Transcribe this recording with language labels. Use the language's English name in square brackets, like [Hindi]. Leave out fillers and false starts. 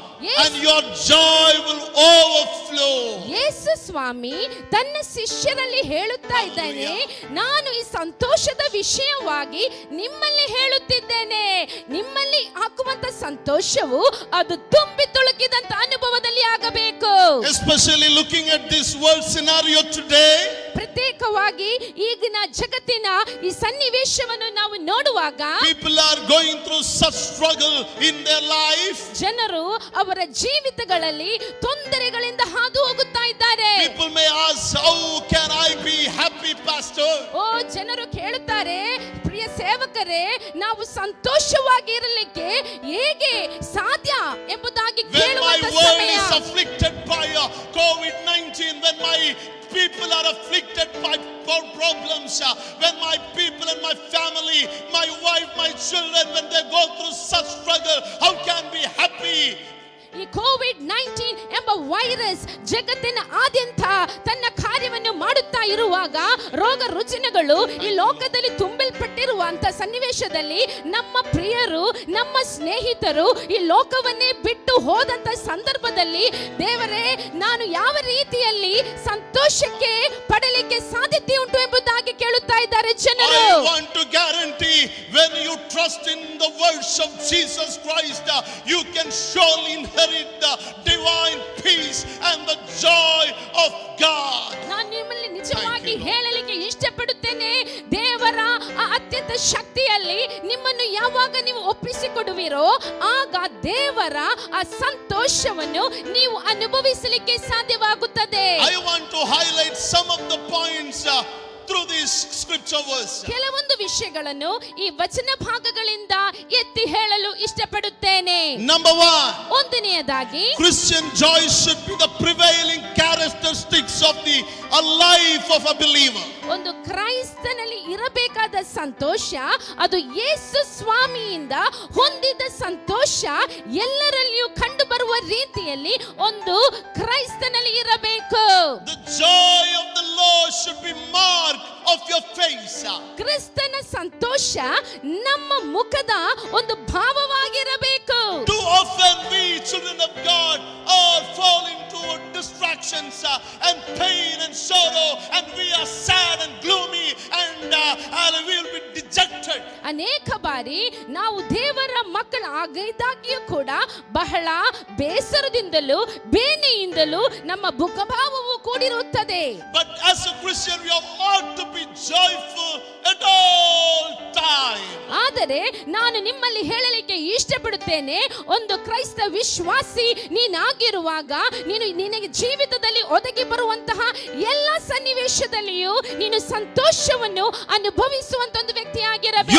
[English] Yes. And your joy will overflow. [Kannada] ಯೇಸು ಸ್ವಾಮಿ ತನ್ನ ಶಿಷ್ಯರಲ್ಲಿ ಹೇಳುತ್ತಾ ಇದ್ದಾನೆ, ನಾನು ಈ ಸಂತೋಷದ ವಿಷಯವಾಗಿ ನಿಮ್ಮಲ್ಲಿ ಹೇಳುತ್ತಿದ್ದೇನೆ. ನಿಮ್ಮಲ್ಲಿ ಹಾಕುವಂತ ಸಂತೋಷವು ಅದು ತುಂಬಿ ತುಳುಕಿದಂತ ಅನುಭವದಲ್ಲಿ ಆಗಬೇಕು. [English] Especially looking at this world scenario today. [Kannada] ಪ್ರತ್ಯೇಕವಾಗಿ ಈಗಿನ ಜಗತ್ತಿನ ಈ ಸನ್ನಿವೇಶವನ್ನು ನಾವು ನೋಡುವಾಗ [English] People are going through such struggle in their life. [Kannada] ಜನರು ಅವರ ಜೀವಿತಗಳಲ್ಲಿ ತೊಂದರೆಗಳಿಂದ ಹಾದು ಹೋಗುತ್ತಾ ಇದ್ದಾರೆ. [English] People may ask, how can I be happy, pastor? [Kannada] ಜನರು ಕೇಳುತ್ತಾರೆ, ಪ್ರಿಯ ಸೇವಕರೇ, ನಾವು ಸಂತೋಷವಾಗಿ ಇರಲಿಕ್ಕೆ ಹೇಗೆ ಸಾಧ್ಯ ಎಂಬುದಾಗಿ [English] When my [Kannada] ಕೇಳುವಂತ [English] world [Kannada] ಸಮಯ. [English] is afflicted by COVID-19, when my people are afflicted by problems, when my people and my family, my wife, my children, when they go through such struggle, how can we be happy? [Kannada] ಈ COVID-19 ಎಂಬ virus ಜಗತ್ತಿನ ಆದ್ಯಂತ ತನ್ನ ಕಾರ್ಯವನ್ನು ಮಾಡುತ್ತಾ ಇರುವಾಗ ರೋಗ ರುಜಿನಗಳು ಈ ಲೋಕದಲ್ಲಿ ತುಂಬಲ್ಪಟ್ಟಿರುವಂತ ಸನ್ನಿವೇಶದಲ್ಲಿ ನಮ್ಮ ಪ್ರಿಯರು ನಮ್ಮ ಸ್ನೇಹಿತರು ಈ ಲೋಕವನ್ನೇ ಬಿಟ್ಟು ಹೋದಂತ ಸಂದರ್ಭದಲ್ಲಿ ದೇವರೇ, ನಾನು ಯಾವ ರೀತಿಯಲ್ಲಿ ಸಂತೋಷಕ್ಕೆ ಪಡಲಿಕ್ಕೆ ಸಾಧ್ಯತೆ ಉಂಟು ಎಂಬುದಾಗಿ ಕೇಳುತ್ತಾ ಇದ್ದಾರೆ ಜನರು. [English] I want to guarantee, when you trust in the words of Jesus Christ, you can surely inherit the divine peace and the joy of God. [Kannada] ನಾನು ನಿಮ್ಮಲ್ಲಿ ನಿಜವಾಗಿ ಹೇಳಲಿಕ್ಕೆ ಇಷ್ಟಪಡುತ್ತೇನೆ, ದೇವರ ಆ ಅತ್ಯಂತ ಶಕ್ತಿಯಲ್ಲಿ ನಿಮ್ಮನ್ನು ಯಾವಾಗ ನೀವು ಒಪ್ಪಿಸಿಕೊಡುವಿರೋ ಆಗ ದೇವರ ಆ ಸಂತೋಷವನ್ನು ನೀವು ಅನುಭವಿಸಲಿಕ್ಕೆ ಸಾಧ್ಯವಾಗುತ್ತದೆ. [English] I want to highlight some of the points through this scripture verse. [Kannada] ಕೆಲವೊಂದು ವಿಷಯಗಳನ್ನು ಈ ವಚನ ಭಾಗಗಳಿಂದ ಎತ್ತಿ ಹೇಳಲು ಇಷ್ಟಪಡುತ್ತೇನೆ. [English] Number one, [Kannada] ಒಂದನೆಯದಾಗಿ [English] Christian joy should be the prevailing characteristics of the life of a believer. [Kannada] ಒಂದು ಕ್ರೈಸ್ತನಲ್ಲಿ ಇರಬೇಕಾದ ಸಂತೋಷ ಅದು ಯೇಸು ಸ್ವಾಮಿಯಿಂದ ಹೊಂದಿದ ಸಂತೋಷ ಎಲ್ಲರಲ್ಲಿಯೂ ಕಂಡು ಬರುವ ರೀತಿಯಲ್ಲಿ ಒಂದು ಕ್ರೈಸ್ತನಲ್ಲಿ ಇರಬೇಕು. [English] The joy of the Lord should be mark of your face. [Kannada] ಕ್ರಿಸ್ತನ ಸಂತೋಷ ನಮ್ಮ ಮುಖದ ಒಂದು ಭಾವವಾಗಿರಬೇಕು. [English] Too often we children of God all fall into distractions and pain and sorrow, and we are sad and gloomy and we will be dejected. [Kannada] ಅನೇಕ ಬಾರಿ ನಾವು ದೇವರ ಮಕ್ಕಳಾಗಿದ್ದಾಗಿಯೂ ಕೂಡ ಬಹಳ ಬೇಸರದಿಂದಲೂ ಬೇನೆಯಿಂದಲೂ ನಮ್ಮ ಮುಖಭಾವವು ಕೂಡಿರುತ್ತದೆ. [English] But as a Christian we ought to be joyful at all time. [Kannada] ಆದರೆ ನಾನು ನಿಮ್ಮಲ್ಲಿ ಹೇಳಲಿಕ್ಕೆ ಇಷ್ಟಪಡುತ್ತೇನೆ, ಒಂದು ಕ್ರೈಸ್ತ ವಿಶ್ವಾಸಿ ನೀನಾಗಿರುವಾಗ ನಿನಗೆ ಜೀವಿತದಲ್ಲಿ ಒದಗಿ ಬರುವಂತಹ ಎಲ್ಲ ಸನ್ನಿವೇಶದಲ್ಲಿಯೂ ನೀನು ಸಂತೋಷವನ್ನು ಅನುಭವಿಸುವಂತ ಒಂದು ವ್ಯಕ್ತಿಯಾಗಿರಬೇಕು.